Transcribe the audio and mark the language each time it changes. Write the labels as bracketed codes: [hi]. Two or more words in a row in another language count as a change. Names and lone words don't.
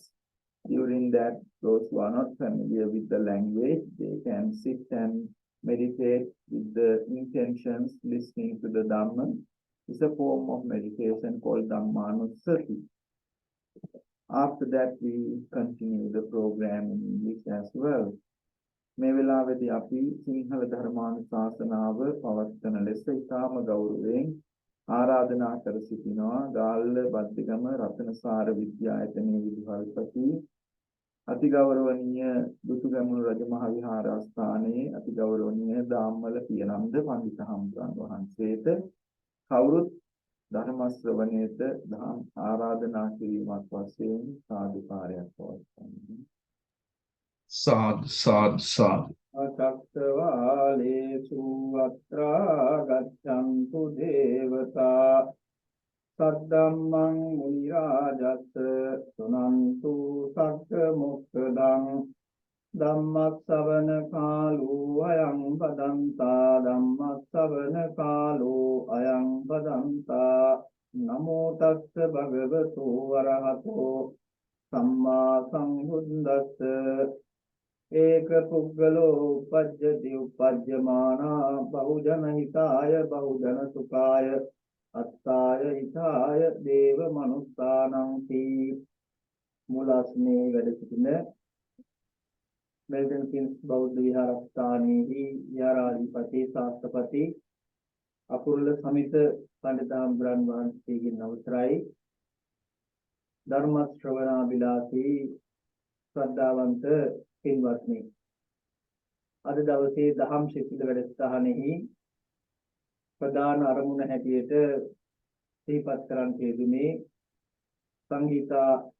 [en] During that, those who are not familiar with the language, they can sit and meditate with the intentions, listening to the Dhamma. It's a form of meditation called Dhammanussati. After that, we continue the program in English as well. [si] මේ වෙලාවේදී අපි සිංහල ධර්මානුශාසනාව පවත්වන ලෙස ඉතාම ගෞරවයෙන් ආරාධනා කර සිටිනවා ගාල්ල බද්දිගම රතනසාර විද්‍යායතනයේ විදුහල්පති අතිගෞරවනීය දුටුගැමුණු රජමහා විහාරස්ථානයේ අතිගෞරවනීය දාම්මල පියනන්ද පඬිත හම්බුන් වහන්සේට කවුරුත් ධර්ම ශ්‍රවණයට දහම් ආරාධනා කිරීමක් වශයෙන් සාදුකාරයක් පවත්වන්නේ [pi] Sad, sad, sad. Accattavalesu atra gaccantu devata saddhammang munirajassa sunantu sakka mokkadang ධම්මස්සවන කාලෝ අයං බදන්තා ධම්මස්සවන කාලෝ අයං බදන්තා නමෝ තස්ස භගවතු වරහතෝ සම්මා සම්බුද්දස්ස ඒක පුද්ගලෝ උපජ්ජති උපජ්ජමානා බහුජන හිතාය බහුජන සුඛාය අත්තාය හිතාය දේව මනුස්සානං [si] තී මුලස්නේ වැඩ සිටින Milton බෞද්ධ විහාරස්ථානයේදී විහාරාධිපති ශාස්ත්‍රපති අපුරුල සමිත පඬිතුමන් වහන්සේගෙන් අවසරයි ධර්ම ශ්‍රවණාබිලාසී ශ්‍රද්ධාවන්ත පින්වත්නි අද දවසේ දහම් සිසිල වැඩසටහනෙහි ප්‍රධාන අරමුණ හැටියට සිහිපත් කරන් තියදුනේ සංගීතා